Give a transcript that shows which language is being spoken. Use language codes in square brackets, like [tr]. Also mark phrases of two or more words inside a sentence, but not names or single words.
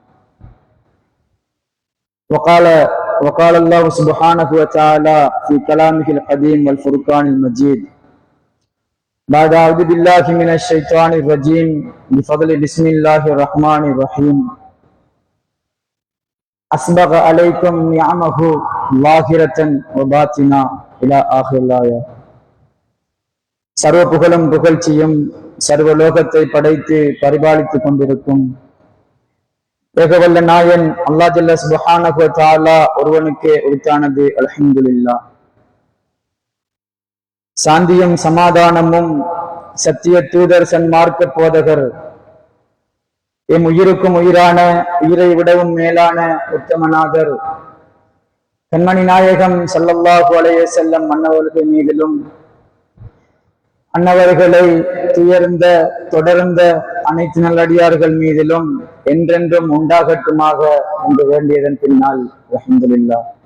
[ar] وقال الله سبحانه وتعالى في كلامه القديم والفرقان المجيد بعد أعوذ بالله من الشيطان الرجيم بفضل بسم الله الرحمن الرحيم أسبغ عليكم نعمه ظاهرة وباطنة إلى آخر الآية. [ta] சர்வ புகழும் புகழ்ச்சியும் சர்வ லோகத்தை படைத்து பரிபாலித்துக் கொண்டிருக்கும் ஏகவல்ல நாயன் அல்லாஹ் [ar] جل سبحانه وتعالى [ta] ஒருவனுக்கே உரித்தானது. [ar] الحمد لله. [ta] சாந்தியும் சமாதானமும் சத்திய தூதர் சன்மார்க்க போதகர் எம் உயிருக்கும் உயிரான உயிரை விடவும் மேலான உத்தமநாதர் கண்மணி நாயகம் [ar] صلى الله عليه وسلم [ta] அன்னவர்கள் மீதிலும் அன்னவர்களை துயர்ந்த தொடர்ந்த அனைத்து நல்லடியார்கள் மீதிலும் என்றென்றும் உண்டாகட்டுமாக என்று வேண்டியதன் பின்னால் [ar] الحمد لله.